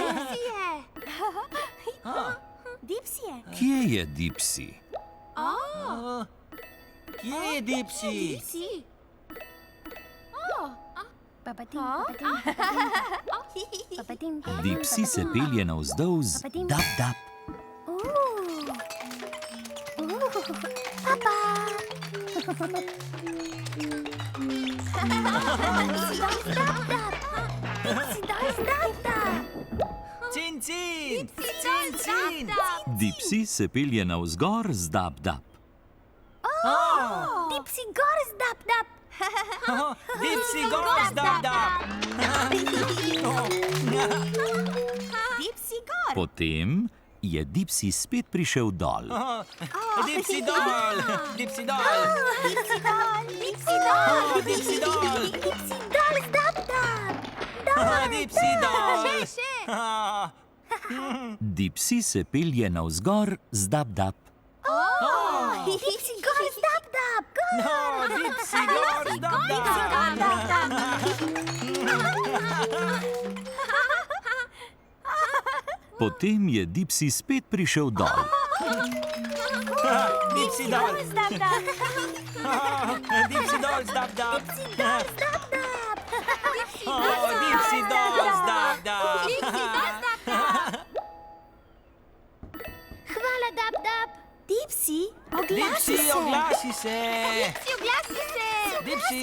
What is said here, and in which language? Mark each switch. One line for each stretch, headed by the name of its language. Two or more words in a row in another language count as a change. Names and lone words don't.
Slovenian: Kje je Dipsy? Kje je Dipsy? Dipsy se pelje navzdol z dap dap. Cin, cin! Cin, cin! Dipsy se pelje navzgor z dap dap. Dipsy gor z dap dap. Dipsy gor, dap, dap! Dipsy gor. Potem je Dipsy spet prišel dol. Dipsy dol! Dipsy dol! Dipsy dol. Dipsy dol. Dipsy dol! Dipsy dol z dap dap. Dipsy dol! Dipsy se pelje navzgor z dap dap. Dipsy gor z dap dap. Dipsy gor, dap, dap! Potem je Dipsy spet prišel dol. Dipsy dol! Dap dap. Dipsy dol, dap, dap! Dap dap. Dipsy dol, dap, dap! Hvala dap dap. Dipsy, Dipsy, oglasi se! oglasi se. Dipsy!